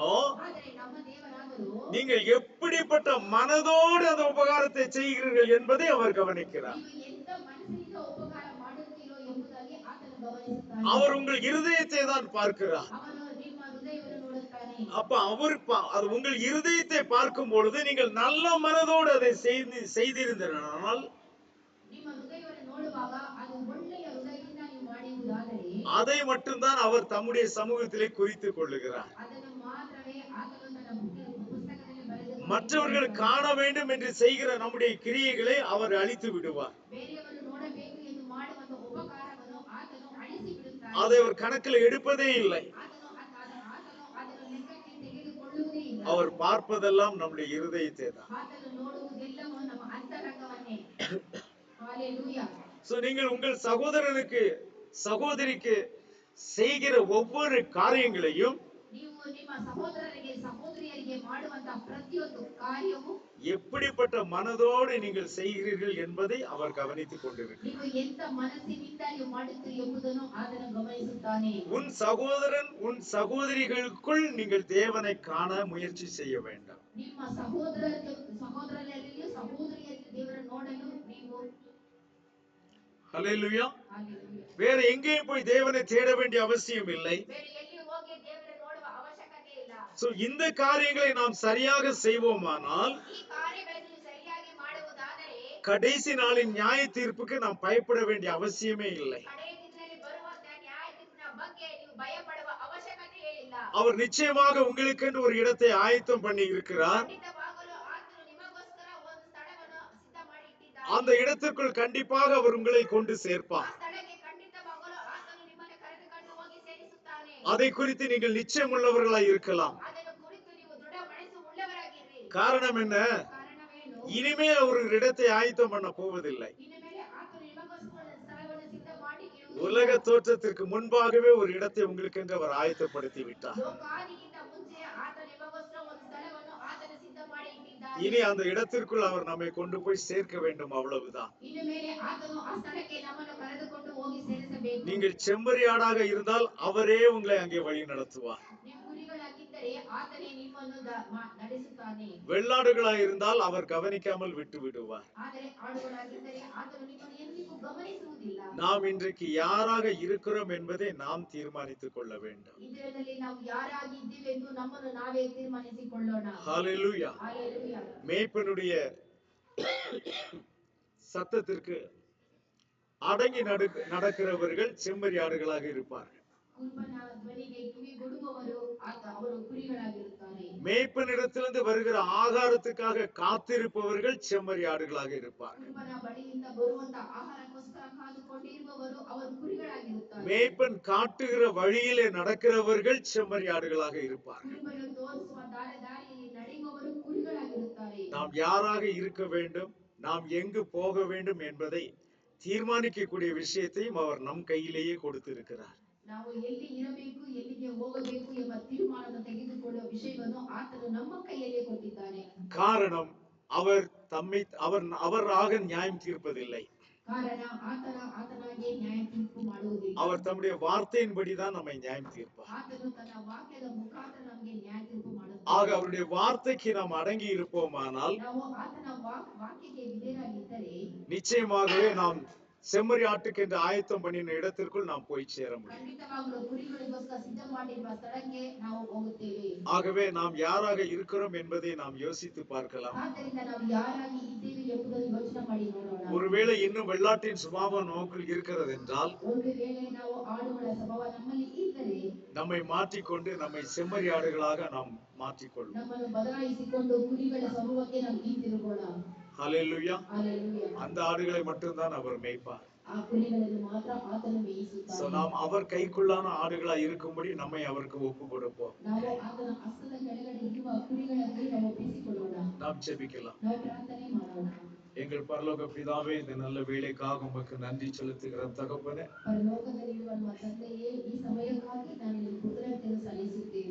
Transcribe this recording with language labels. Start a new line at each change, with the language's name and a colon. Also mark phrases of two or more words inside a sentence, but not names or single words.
Kannada: ಆದರೆ ನಮ್ಮ ದೇವರಾದರೂ
Tamil: நீங்கள் எப்படிப்பட்ட மனதோடு அந்த உபகாரத்தை செய்கிறீர்கள் என்பதை அவர் கவனிக்கிறார்.
Kannada: ನೀವು ಎಂತ ಮನಸ್ಸಿನಿಂದ ಉಪಕಾರ ಮಾಡುತ್ತೀರೋ ಎಂಬುದಾಗಿ ಆತನು ಗಮನಿಸುತ್ತಾನೆ.
Tamil: அவர் உங்கள் இருதயத்தை தான் பார்க்கிறார்.
Kannada: ಅವನು ನಿಮ್ಮ ಹೃದಯವನ್ನು ನೋಡುತ್ತಾನೆ.
Tamil: அப்ப அது உங்கள் இருதயத்தை பார்க்கும் பொழுது நீங்கள் நல்ல மனதோடு அதை செய்திருந்தால்
Kannada: ನಿಮ್ಮ ಹೃದಯವನ್ನು ನೋಡುವಾಗ ಅದು ಒಳ್ಳೆಯ ಹೃದಯದಿಂದ ನೀವು ಮಾಡಿರುವುದಾದರೆ
Tamil: அதை மட்டும்தான் அவர் தம்முடைய சமூகத்திலே குறித்துக் கொள்ளுகிறார்.
Kannada: ಅದನ್ನು ಮಾತ್ರವೇ ಆತನು ತನ್ನ ಪುಸ್ತಕದಲ್ಲಿ ಬರೆದು
Tamil: மற்றவர்கள் காண வேண்டும் என்று செய்கிற நம்முடைய கிரியைகளை அவர் அழித்து விடுவார்.
Kannada: ಬೇರೆಯವರು ನೋಡಬೇಕು ಎಂದು ಮಾಡುವಂತ ಉಪಕಾರವನ್ನು ಆತನು ಅಳಿಸಿ ಬಿಡುತ್ತಾನೆ.
Tamil: அதை அவர் கணக்கில் எடுப்பதே இல்லை.
Kannada: ಆತನು ಅದನ್ನು ಲೆಕ್ಕಕ್ಕೆ ತೆಗೆದುಕೊಳ್ಳುವುದೇ ಇಲ್ಲ.
Tamil: அவர் பார்ப்பதெல்லாம் நம்முடைய இருதயத்தை தான்.
Kannada: ಆತನು ನೋಡುವುದೆಲ್ಲವೂ ನಮ್ಮ ಅಂತರಂಗವನ್ನೇ.
Tamil: ஹalleluya. சோ நீங்கள் உங்கள் சகோதரனுக்கு சகோதரிக்கு செய்கிற ஒவ்வொரு காரியங்களையும்
Kannada: ನೀವು ನಿಮ್ಮ ಸಹೋದರರಿಗೆ ಸಹೋದರಿಯರಿಗೆ ಮಾಡುವಂತ ಪ್ರತಿಯೊಂದು ಕಾರ್ಯವು
Tamil: எப்படிப்பட்ட மனதோடு நீங்கள் செய்கிறீர்கள் என்பதை அவர் கவனித்துக் கொண்டிருக்கிறார்.
Kannada: ನೀವು ಎಂತ ಮನಸ್ಸಿನಿಂದ ನೀವು ಮಾಡುತ್ತೀರಿ ಎಂಬುದನ್ನು ಆತನು ಗಮನಿಸುತ್ತಾನೆ.
Tamil: உன் சகோதரன் உன் சகோதரிகளுக்குள் நீங்கள் தேவனை காண முயற்சி செய்ய வேண்டாம்.
Kannada: ನಿಮ್ಮ ಸಹೋದರರಿಗೂ ಸಹೋದರಿಯರಿಗೂ ದೇವರನ್ನು ನೋಡಲು ನೀವು
Tamil: ஹல்லேலூயா.
Kannada: Hallelujah.
Tamil: வேற எங்கேயும் போய் தேவனை தேட வேண்டிய அவசியம் இல்லை.
Kannada: ಬೇರೆ ಎಲ್ಲಿ ಹೋಗಿ ದೇವರನ್ನು ನೋಡುವ ಅವಶ್ಯಕತೆ ಇಲ್ಲ.
Tamil: சோ இந்த காரியங்களை நாம் சரியாக செய்வோமானால்
Kannada: ಈ ಕಾರ್ಯಗಳನ್ನು ನೀವು ಸರಿಯಾಗಿ ಮಾಡುವುದಾದರೆ
Tamil: கடைசி நாளின் நியாய தீர்ப்புக்கு நாம் பயப்பட வேண்டிய அவசியமே இல்லை.
Kannada: ಕಡೆಯ ದಿನದಲ್ಲಿ ಬರುವಂತ ನ್ಯಾಯ ತೀರ್ಪಿನ ಬಗ್ಗೆ ನೀವು ಭಯಪಡುವ ಅವಶ್ಯಕತೆಯೇ ಇಲ್ಲ.
Tamil: அவர் நிச்சயமாக உங்களுக்கென்று ஒரு இடத்தை ஆயத்தம் பண்ணி இருக்கிறார்.
Kannada: ಖಂಡಿತವಾಗಲೂ ಆತನು ನಿಮಗೋಸ್ಕರ ಒಂದು ಸ್ಥಳವನ್ನು ಸಿದ್ಧ ಮಾಡಿ ಇಟ್ಟಿದ್ದಾನೆ.
Tamil: அந்த இடத்திற்குள் கண்டிப்பாக அவர் உங்களை கொண்டு
Kannada: ಆ
Tamil: சேர்ப்பார்.
Kannada: ಸ್ಥಳಕ್ಕೆ ಖಂಡಿತವಾಗಲೂ ಆತನು ನಿಮ್ಮನ್ನು ಕರೆದುಕೊಂಡು ಹೋಗಿ ಸೇರಿಸುತ್ತಾನೆ.
Tamil: அதை குறித்து நீங்கள் நிச்சயம் உள்ளவர்களாய் இருக்கலாம்.
Kannada: ಅದನ್ನು ಕುರಿತು ನೀವು ದೃಢ ಮನಸ್ಸು ಉಳ್ಳವರಾಗಿರ್ರಿ.
Tamil: காரணம் என்ன?
Kannada: ಕಾರಣವೇನು?
Tamil: இனிமே அவர் ஒரு இடத்தை ஆயத்தம் பண்ண போவதில்லை.
Kannada: ಇನ್ನು ಮೇಲೆ ಆತನು ನಿಮಗೋಸ್ಕರ ಸ್ಥಳವನ್ನು ಸಿದ್ಧ ಮಾಡಿ ಇಡುವುದಿಲ್ಲ.
Tamil: உலக தோற்றத்திற்கு முன்பாகவே ஒரு இடத்தை உங்களுக்கு அவர் ஆயத்தப்படுத்தி விட்டார்.
Kannada: ಲೋಕಾದಿಗಿಂತ ಮುಂಚೆ ಆತನು ನಿಮಗೋಸ್ಕರ ಒಂದು ಸ್ಥಳವನ್ನು ಆತನು ಸಿದ್ಧ ಮಾಡಿ ಇಟ್ಟಿದ್ದಾನೆ.
Tamil: இனி அந்த இடத்திற்குள் அவர் நம்மை கொண்டு போய் சேர்க்க வேண்டும், அவ்வளவுதான்.
Kannada: ಇನ್ನು ಮೇಲೆ ಆತನು ಆ ಸ್ಥಳಕ್ಕೆ ನಮ್ಮನ್ನು ಕರೆದುಕೊಂಡು ಹೋಗಿ ಸೇರಿಸಬೇಕು.
Tamil: நீங்கள் செம்மறியாடாக இருந்தால் அவரே உங்களை அங்கே வழி நடத்துவார்.
Kannada: ನೀವು ಕುರಿಗಳಾಗಿದ್ದರೆ ಇದ್ದರೆ ಆತನೇ ನಿಮ್ಮನ್ನು ನಡೆಸುತ್ತಾನೆ.
Tamil: வெள்ளாடுகளாய் இருந்தால் அவர் கவனிக்காமல் விட்டு விடுவார்.
Kannada: ಆದರೆ ಆಡುಗಳಾಗಿದ್ದರೆ ಆತನು ನಿಮ್ಮನ್ನು ಎಂದಿಗೂ ಗಮನಿಸುವುದಿಲ್ಲ.
Tamil: நாம் இன்றைக்கு யாராக இருக்கிறோம் என்பதை நாம் தீர்மானித்துக் கொள்ள வேண்டும்.
Kannada: ಇದರಲ್ಲಿ ನಾವು ಯಾರಾಗಿ ಇದ್ದೀವಿ ಎಂದು ನಮ್ಮನ್ನು ನಾವೇ ತೀರ್ಮಾನಿಸಿಕೊಳ್ಳೋಣ.
Tamil: ஹalleluya. ஹalleluya. மேய்ப்பனுடைய சத்தத்திற்கு அடங்கி நடக்கிறவர்கள் செம்மறியாடுகளாக இருப்பார்கள்.
Kannada: ಕುರುಬನ ಧ್ವನಿಗೆ ಕಿವಿಗೊಡುವವರು ಅವರು ಕುರಿಗಳಾಗಿರುತ್ತಾರೆ.
Tamil: மேய்ப்பனிடத்திலிருந்து வருகிற ஆகாரத்துக்காக காத்திருப்பவர்கள் செம்மறியாடுகளாக இருப்பார்கள்.
Kannada: ಕುರುಬನ ಬಳಿಯಿಂದ ಬರುವಂತ ಆಹಾರಕ್ಕೋಸ್ಕರ ಕಾದುಕೊಂಡಿರುವವರು ಅವರು ಕುರಿಗಳಾಗಿರುತ್ತಾರೆ.
Tamil: மேய்ப்பன் காட்டுகிற வழியிலே நடக்கிறவர்கள் செம்மறியாடுகளாக இருப்பார்கள்.
Kannada: ಕುರುಬನು ತೋರಿಸುವ ದಾರಿಯಲ್ಲಿ ನಡೆಯುವವರು ಕುರಿಗಳಾಗಿರುತ್ತಾರೆ.
Tamil: நாம் யாராக இருக்க வேண்டும், நாம் எங்கு போக வேண்டும் என்பதை தீர்மானிக்கக்கூடிய விஷயத்தையும் அவர் நம் கையிலேயே கொடுத்திருக்கிறார்.
Kannada: ನಾವು ಎಲ್ಲಿ ಇರಬೇಕು, ಎಲ್ಲಿಗೆ ಹೋಗಬೇಕು ಎಂಬ ತೀರ್ಮಾನ ತೆಗೆದುಕೊಳ್ಳುವ ವಿಷಯವನ್ನು ಆತನು ನಮ್ಮ ಕೈಯಲ್ಲೇ ಕೊಟ್ಟಿದ್ದಾನೆ.
Tamil: காரணம் அவர் அவராக நியாயம் தீர்ப்பதில்லை.
Kannada: ಕಾರಣ ಆತನಾಗೆ ನ್ಯಾಯ ತೀರ್ಪು ಮಾಡುವುದಿಲ್ಲ.
Tamil: அவர் தம்முடைய வார்த்தையின்படிதான் நம்மை நியாயம் தீர்ப்பார்.
Kannada: ಆತನು ತನ್ನ ವಾಕ್ಯದ ಮುಖಾಂತರ ನಮಗೆ ನ್ಯಾಯ ತೀರ್ಪು ಮಾಡುತ್ತಾನೆ.
Tamil: ஆக அவருடைய வார்த்தைக்கு நாம் அடங்கி இருப்போமானால்
Kannada: ನಾವು ಆತನ ವಾಕ್ಯಕ್ಕೆ ವಿಧೇಯರಾಗಿದ್ದರೆ
Tamil: நிச்சயமாகவே நாம் செம்மறி ஆட்டுக்கு என்று ஆயத்தம் பண்ணின இடத்திற்குள் நாம் போய் சேர முடியும்.
Kannada: ಖಂಡಿತವಾಗಲೂ ಕುರಿಗಳಿಗೋಸ್ಕರ ಸಿದ್ಧ ಮಾಡಿರುವ ಸ್ಥಳಕ್ಕೆ ನಾವು ಹೋಗುತ್ತೇವೆ.
Tamil: ஆகவே நாம் யாராக இருக்கிறோம் என்பதை நாம் யோசித்து பார்க்கலாம்.
Kannada: ಆದ್ದರಿಂದ ನಾವು ಯಾರಾಗಿ ಇದ್ದೇವೆ ಎಂಬುದನ್ನು ಯೋಚನೆ ಮಾಡಿ ನೋಡೋಣ.
Tamil: ஒருவேளை இன்னும் வெள்ளாட்டின் சுபாவம் நமக்குள் இருக்கிறது என்றால்
Kannada: ಒಂದು ವೇಳೆ ನಾವು ಆಡುಗಳ ಸ್ವಭಾವ ನಮ್ಮಲ್ಲಿ ಇದ್ದರೆ
Tamil: நம்மை மாற்றிக்கொண்டு நம்மை செம்மறி ஆடுகளாக நாம் மாற்றிக்கொள்வோம்.
Kannada: ನಮ್ಮನ್ನು ಬದಲಾಯಿಸಿಕೊಂಡು ಕುರಿಗಳ ಸ್ವಭಾವಕ್ಕೆ ನಾವು ಹಿಂತಿರುಗೋಣ.
Tamil: ஹalleluya. ஹalleluya. அந்த ஆடுகளை மட்டும்தான் அவர் மேய்ப்பார்.
Kannada: ಆ ಕುರಿಗಳನ್ನು ಮಾತ್ರ ಆತನು ಮೇಯಿಸುತ್ತಾನೆ.
Tamil: நாம் அவர் கைக்குள்ளான ஆடுகளாய் இருக்கும்படி நம்மை அவருக்கு ஒப்பு கொடுப்போம்.
Kannada: ನಾವು ಆತನ ಹಸ್ತದ ಕೆಳಗಡೆ ಇರುವ ಕುರಿಗಳನ್ನು ನಾವು ಒಪ್ಪಿಸಿಕೊಳ್ಳೋಣ.
Tamil: நாம் ஜெபிக்கலாம்.
Kannada: ನಾವು ಪ್ರಾರ್ಥನೆ ಮಾಡೋಣ.
Tamil: எங்கள் பரலோக பிதாவே, இந்த நல்ல வேளைக்காக உமக்கு நன்றி செலுத்துகிறோம் தகப்பனே.
Kannada: ಪರಲೋಕದಲ್ಲಿರುವ ನಮ್ಮ ತಂದೆಯೇ, ಈ ಸಮಯಕ್ಕಾಗಿ ನಾನು ನಿಮಗೆ ಕೃತಜ್ಞತೆಯನ್ನು ಸಲ್ಲಿಸುತ್ತೇನೆ.